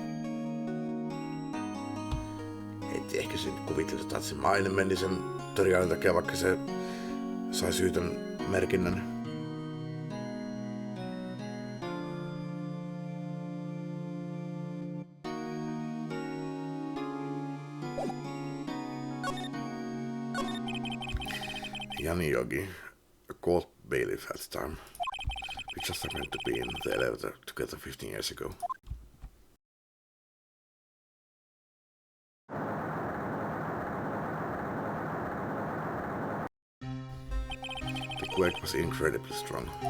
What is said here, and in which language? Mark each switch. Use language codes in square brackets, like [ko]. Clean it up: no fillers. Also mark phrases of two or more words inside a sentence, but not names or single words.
[fi] Et ehkä se kuvittelee, että se maine meni sen törjäilyn takia, vaikka se sai syytön merkinnän. [en] Jani Yogi, a court bailiff at the time. We just happened to be in the elevator together 15 years ago. The quake was incredibly strong.